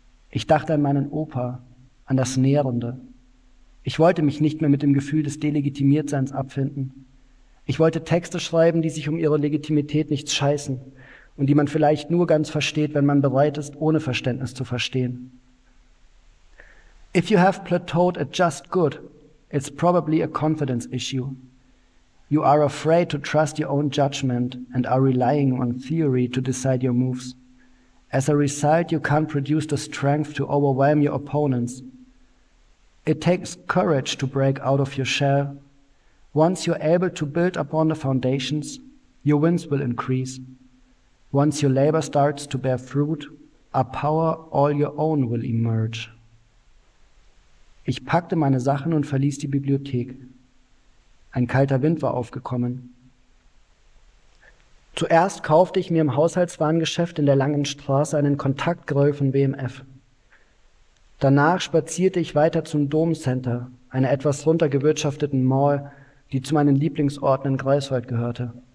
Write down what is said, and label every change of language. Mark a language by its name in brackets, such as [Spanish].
[German] Ich dachte an meinen Opa, an das Nährende. Ich wollte mich nicht mehr mit dem Gefühl des Delegitimiertseins abfinden. Ich wollte Texte schreiben, die sich um ihre Legitimität nichts scheißen und die man vielleicht nur ganz versteht, wenn man bereit ist, ohne Verständnis zu verstehen. [English] If you have plateaued at just good, it's probably a confidence issue. You are afraid to trust your own judgment and are relying on theory to decide your moves. As a result, you can't produce the strength to overwhelm your opponents. It takes courage to break out of your shell. Once you're able to build upon the foundations, your wins will increase. Once your labor starts to bear fruit, a power all your own will emerge. [German] Ich packte meine Sachen und verließ die Bibliothek. Ein kalter Wind war aufgekommen. Zuerst kaufte ich mir im Haushaltswarengeschäft in der Langen Straße einen Kontaktgrill von BMF. Danach spazierte ich weiter zum Domcenter, einer etwas runtergewirtschafteten Mall, die zu meinen Lieblingsorten in Greifswald gehörte.